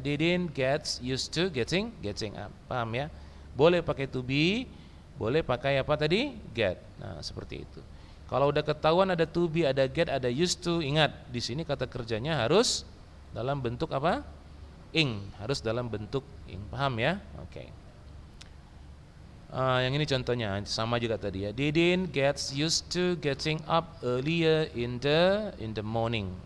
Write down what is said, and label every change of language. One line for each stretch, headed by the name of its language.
English: Didn't gets used to getting up.
Indonesian: Paham ya? Boleh pakai to be, boleh pakai apa tadi? Get. Nah, seperti itu. Kalau udah ketahuan ada to be, ada get, ada used to, ingat di sini kata kerjanya harus dalam bentuk apa? Ing, harus dalam bentuk ing. Paham ya? Oke. Yang ini contohnya sama juga tadi ya.
English: Didn't gets used to getting up earlier in the morning.